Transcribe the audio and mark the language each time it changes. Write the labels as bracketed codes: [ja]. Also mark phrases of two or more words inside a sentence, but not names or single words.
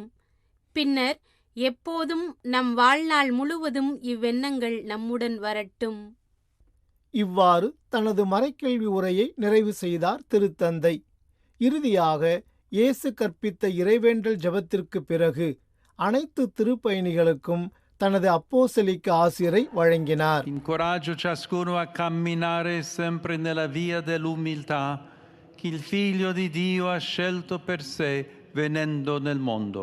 [ta] பின்னர் எப்போதும் நம் வாழ்நாள் முழுவதும் இவ்வெண்ணங்கள் நம்முடன் வரட்டும். இவ்வாறு தனது மறைக்கல்வி உரையை நிறைவு செய்தார் திருத்தந்தை. இறுதியாக இயேசு கற்பித்த இறைவேண்டல் ஜெபத்திற்கு பிறகு அனைத்து திருப்பயணிகளுக்கும் தனது அப்போஸ்தலிக்க ஆசிரை வழங்கினார். [it] Incoraggio ciascuno a camminare sempre nella via dell'umiltà che il Figlio di Dio ha scelto per sé venendo nel mondo.